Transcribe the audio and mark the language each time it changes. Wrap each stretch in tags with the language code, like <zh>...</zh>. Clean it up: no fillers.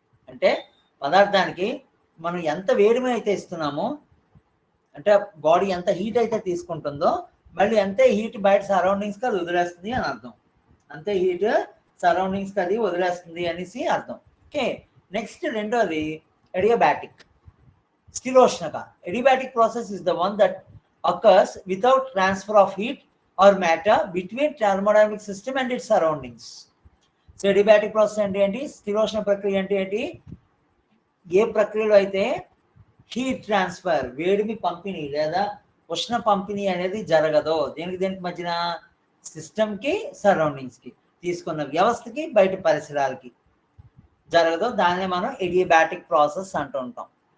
<te>అంటే పదార్థానికి మనం ఎంత వేడిమి అయితే ఇస్తున్నామో, అంటే బాడీ ఎంత హీట్ అయితే తీసుకుంటుందో మళ్ళీ అంతే హీట్ బయట సరౌండింగ్స్కి అది వదిలేస్తుంది అని అర్థం. అంతే హీట్ సరౌండింగ్స్కి అది వదిలేస్తుంది అనేసి అర్థం. ఓకే, నెక్స్ట్ రెండోది adiabatic, స్థిరోష్ణక.</te> <en>Adiabatic process is the one that occurs without transfer of heat or matter between thermodynamic system and its surroundings.</en> <te>So adiabatic process అంటే ఏంటి? స్థిరోష్ణ ప్రక్రియ అంటే ఏంటి? ఏ ప్రక్రియలో అయితే హీట్ ట్రాన్స్ఫర్, వేడిమి పంపిణీ లేదా ఉష్ణ పంపిణీ అనేది జరగదో, దేనికి మధ్యన? సిస్టమ్కి సరౌండింగ్స్కి, తీసుకున్న వ్యవస్థకి బయట పరిసరాలకి జరగదో దాన్ని మనం అడియాబాటిక్ ప్రాసెస్ అంటూ ఉంటాం.</te>